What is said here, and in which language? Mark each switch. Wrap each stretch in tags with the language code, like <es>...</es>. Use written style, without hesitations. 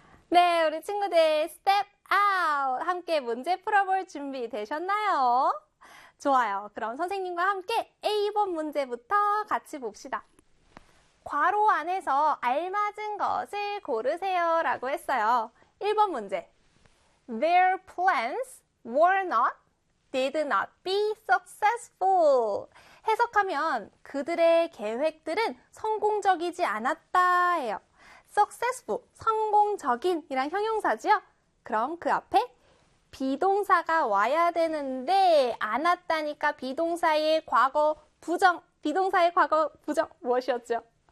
<ko>네, 우리 친구들 스텝 아웃 함께 문제 풀어볼 준비 되셨나요? 좋아요. 그럼 선생님과 함께 A번 문제부터 같이 봅시다. 괄호 안에서 알맞은 것을 고르세요라고 했어요. 1번 문제.</ko> <en>Their plans were not, did not be successful.</en> <ko>해석하면 그들의 계획들은 성공적이지 않았다예요. successful, 성공적인이란 형용사지요? 그럼 그 앞에 비동사가 와야 되는데, 안 왔다니까 비동사의 과거 부정, 비동사의 과거 부정 무엇이었죠?</ko>